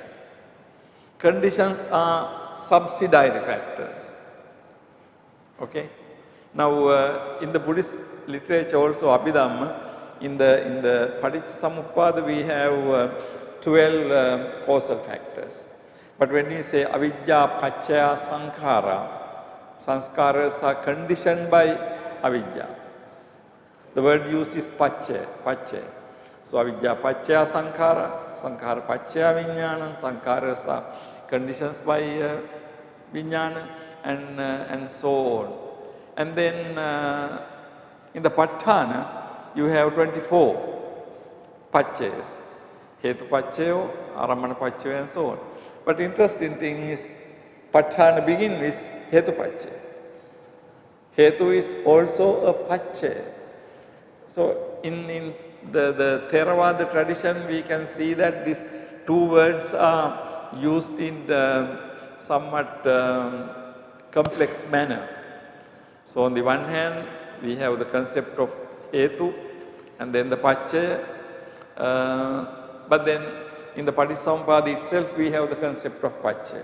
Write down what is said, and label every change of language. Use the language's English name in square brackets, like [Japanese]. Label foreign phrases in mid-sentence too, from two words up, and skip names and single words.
[English] Conditions are subsidiary factors. Okay? Now, in the Buddhist literature also, Abhidhamma, in the Paticcasamuppada we have 12 causal factors. But when we say avidya, [Pali] paccaya, sankhara, [English] sanskaras are conditioned by avidya. The word used is paccaya. So [Pali] avidya paccaya sankhara, sankhara paccaya vijnana, [English] sankaras are conditions by vijnana, and so on. And then in the Patthana, you have 24 paccayas. [Pali] Hetu paccayo, aramana paccayo, [English] and so on. But interesting thing is, Patthana begin with [Pali] hetu paccaya. [English] Hetu is also a paccaya. So in the Theravada tradition, we can see that these two words are used in the somewhat complex manner. So on the one hand, we have the concept of hetu and then the paccaya, but then in the Paticcasamuppada itself, we have the concept of paccaya.